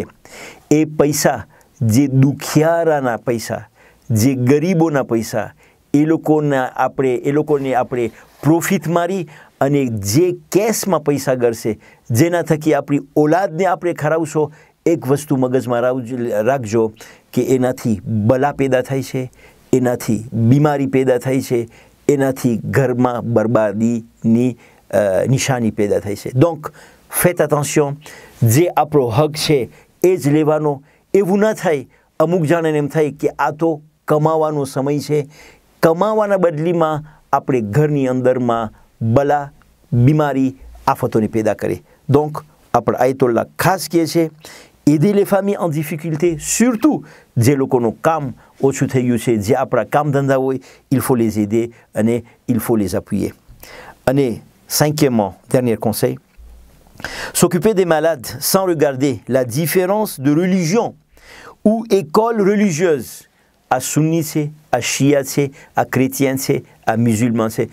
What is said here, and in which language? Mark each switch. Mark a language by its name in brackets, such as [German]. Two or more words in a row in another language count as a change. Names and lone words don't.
[Gujarati] એ પૈસા જે દુખિયારાના પૈસા જે ગરીબોના પૈસા એ લોકોને આપણે પ્રોફિટ મારી અને જે કેશમાં પૈસા ગળશે જેના થકી આપણી ઓલાદને આપણે ખરાવશો એક વસ્તુ મગજમાં રાખજો કે એનાથી બલા પેદા થાય છે એનાથી બીમારી પેદા થાય છે એનાથી ઘરમાં બરબાદીની નિશાની પેદા થાય છે. [French] Donc faites attention [Gujarati] જે આપણો હક છે એ જ લેવાનો એવું ન થાય અમુક જણાને એમ થાય કે આ તો કમાવાનો સમય છે કમાવાના બદલીમાં આપણે ઘરની અંદરમાં બલા બીમારી આફતોને પેદા કરે. Donc આપણે આયતોલ્લા ખાસ કહે છે [French] aider les familles en difficulté surtout [Gujarati] જે લોકોનું કામ ઓછું થઈ ગયું છે જે આપણા કામ ધંધા હોય [French] il faut les aider [Gujarati] અને [French] il faut les appuyer. અને cinquièmement dernier conseil, s'occuper des malades sans regarder la différence de religion ou école religieuse. À sunni c'est, à shia c'est, à chrétien c'est, à musulman c'est.